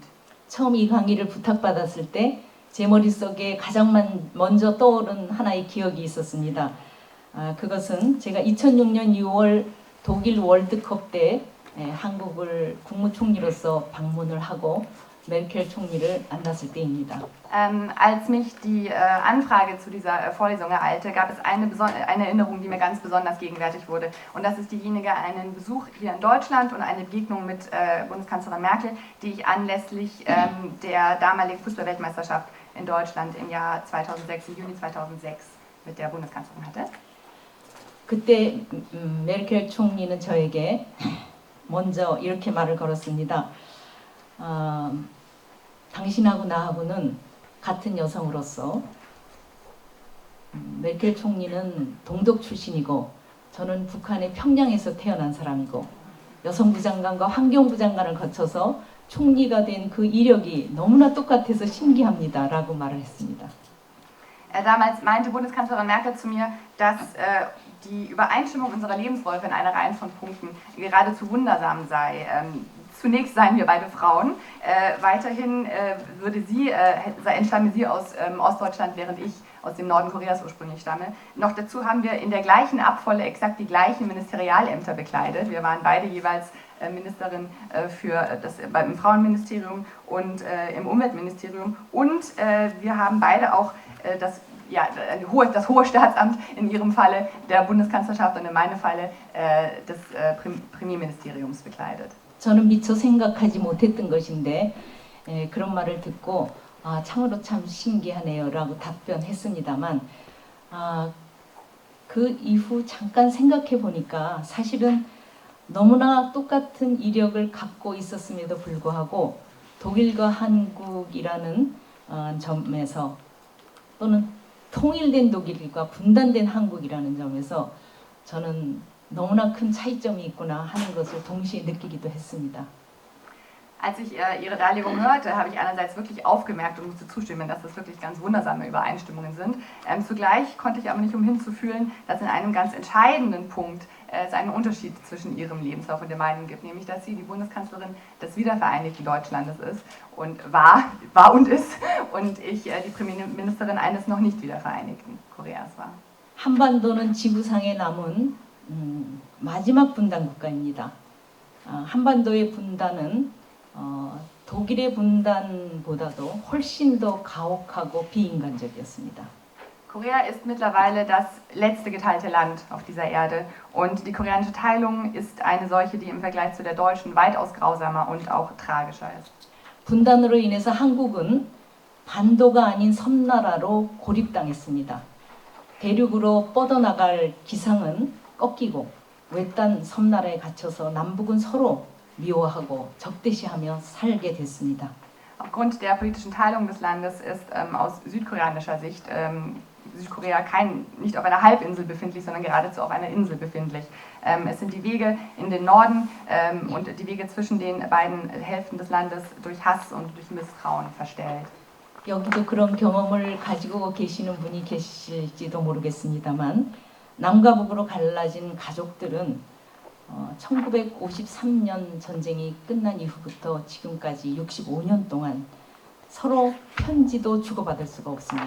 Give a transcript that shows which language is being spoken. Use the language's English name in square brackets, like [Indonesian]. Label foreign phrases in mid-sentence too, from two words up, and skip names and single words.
[Korean] 처음 이 강의를 부탁받았을 때 제 머릿속에 가장 먼저 떠오른 하나의 기억이 있었습니다. 그것은 제가 2006년 6월 독일 월드컵 때 한국을 국무총리로서 방문을 하고 메르켈 총리를 만났을 때입니다. [German] Als mich die Anfrage zu dieser Vorlesung ereilte, gab es eine Erinnerung, die mir ganz besonders gegenwärtig wurde. Und das ist diejenige, einen Besuch hier in Deutschland und eine Begegnung mit Bundeskanzlerin Merkel, die ich anlässlich der damaligen Fußballweltmeisterschaft in Deutschland im Jahr 2006, im Juni 2006 mit der Bundeskanzlerin hatte. [Korean] 그때 메르켈 총리는 저에게 먼저 이렇게 말을 걸었습니다. 당신하고 나하고는 같은 여성으로서 메르켈 총리는 동독 출신이고 저는 북한의 평양에서 태어난 사람이고 여성부 장관과 환경부 장관을 거쳐서 총리가 된 그 이력이 너무나 똑같아서 신기합니다. 라고 말을 했습니다. [German] Damals meinte Bundeskanzlerin Merkel zu mir, dass die Übereinstimmung unserer Lebensläufe in einer Reihe von Punkten geradezu wundersam sei. Zunächst seien wir beide Frauen, weiterhin entstamme sie aus Ostdeutschland, während ich aus dem Norden Koreas ursprünglich stamme. Noch dazu haben wir in der gleichen Abfolge exakt die gleichen Ministerialämter bekleidet. Wir waren beide jeweils Ministerin im Frauenministerium und im Umweltministerium und wir haben beide auch das hohe Staatsamt in ihrem Falle der Bundeskanzlerschaft und in meinem Falle des Premierministeriums bekleidet. [Korean] 저는 미처 생각하지 못했던 것인데 그런 말을 듣고 참으로 참 신기하네요 라고 답변했습니다만 그 이후 잠깐 생각해 보니까 사실은 너무나 똑같은 이력을 갖고 있었음에도 불구하고 독일과 한국이라는 점에서 또는 통일된 독일과 분단된 한국이라는 점에서 저는 너무나 큰 차이점이 있구나 하는 것을 동시에 느끼기도 했습니다. [German] Als ich Ihre Darlegung hörte, habe ich einerseits wirklich aufgemerkt und musste zustimmen, dass das wirklich ganz wundersame Übereinstimmungen sind. Zugleich konnte ich aber nicht umhin zu fühlen, dass in einem ganz entscheidenden Punkt es einen Unterschied zwischen Ihrem Lebenslauf und dem meinen gibt, nämlich dass sie die Bundeskanzlerin des wiedervereinigten Deutschlandes ist und war und ist und ich die Premierministerin eines noch nicht wiedervereinigten Koreas war. [Korean] 한반도는 지구상에 남은 마지막 분단 국가입니다. 한반도의 분단은 독일의 분단보다도 훨씬 더 가혹하고 비인간적이었습니다. [German] Korea ist mittlerweile das letzte geteilte Land auf dieser Erde und die koreanische Teilung ist eine solche, die im Vergleich zu der deutschen weitaus grausamer und auch tragischer ist. [Korean] 분단으로 인해서 한국은 반도가 아닌 섬나라로 고립당했습니다. 대륙으로 뻗어나갈 기상은 꺾이고 외딴 섬나라에 갇혀서 남북은 서로 미워하고 적대시하며 살게 됐습니다. [German] Aufgrund der politischen Teilung des Landes ist aus südkoreanischer Sicht Südkorea nicht auf einer Halbinsel befindlich, sondern geradezu auf einer Insel befindlich. Es sind die Wege in den Norden und die Wege zwischen den beiden Hälften des Landes durch Hass und durch Misstrauen verstellt. [Korean] 여기도 그런 경험을 가지고 계시는 분이 계실지도 모르겠습니다만 남과 북으로 갈라진 가족들은 1953년 전쟁이 끝난 이후부터 지금까지 65년 동안 서로 편지도 주고받을 수가 없습니다.